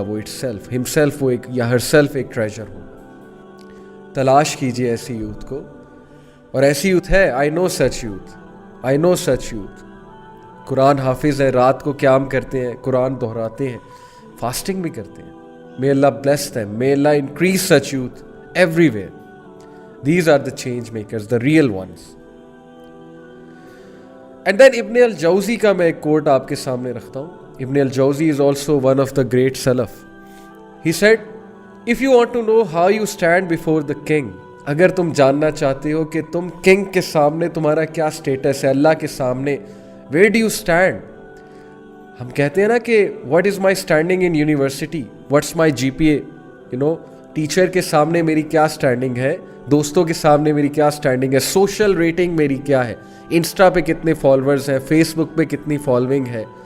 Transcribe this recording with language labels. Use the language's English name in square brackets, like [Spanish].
[Urdu] وہ it self ہم self, وہ ایک یا ہر سیلف ایک ٹریجر ہوگا. تلاش کیجئے ایسی یوتھ کو, اور ایسی یوتھ ہے. [English] I know such youth, [Urdu] آئی نو سچ یوتھ. قرآن حافظ ہے, رات کو قیام کرتے ہیں, قرآن دہراتے ہیں, فاسٹنگ بھی کرتے ہیں. [English] May Allah bless them. May Allah increase such youth everywhere. These are the change makers, the real ones. [Urdu] And then Ibn al-Jawzi کا میں ایک کوٹ آپ کے سامنے رکھتا ہوں. [English] Ibn al-Jawzi is also one of the great Salaf. He said, if you want to know how you stand before the king, [Urdu] اگر تم جاننا چاہتے ہو کہ تم کنگ کے سامنے تمہارا کیا سٹیٹس ہے, اللہ کے سامنے, [English] where do you stand? [Urdu] ہم کہتے ہیں نا کہ [English] what is my standing in university, what's my GPA, [Urdu] teacher کے سامنے میری کیا سٹینڈنگ ہے, دوستوں کے سامنے میری کیا سٹینڈنگ ہے, سوشل ریٹنگ میری کیا ہے, انسٹا پہ کتنے فالوورز ہیں, فیس بک پہ کتنی فالوئنگ ہے.